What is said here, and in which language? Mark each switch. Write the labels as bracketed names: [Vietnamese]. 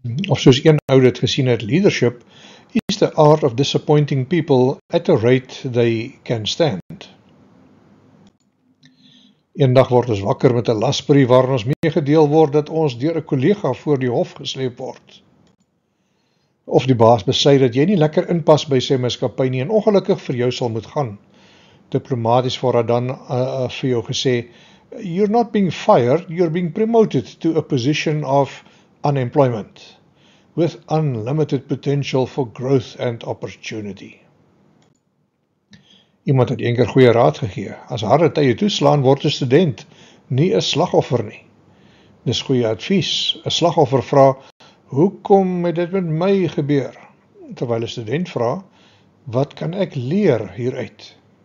[Afrikaans] Of soos een ou dit gesien het, [English] leadership is the art of disappointing people at a rate they can stand. [Afrikaans] Eendag word ons wakker met 'n lasbrief waarin ons meegedeel word dat ons deur 'n kollega voor die hof gesleep word. Of die baas besluit dat jy nie lekker inpas by sy maatskappy nie en ongelukkig vir jou sal moet gaan. Diplomaties word dan vir jou gesê, [English] you're not being fired, you're being promoted to a position of unemployment, with unlimited potential for growth and opportunity. [Afrikaans] Iemand het eendag goeie raad gegee, as harde tye toeslaan word 'n student nie 'n slagoffer nie. Dis goeie advies. 'n Slagoffer vra, hoekom het dit met my gebeur? Terwyl 'n student vra, wat kan ek leer hieruit?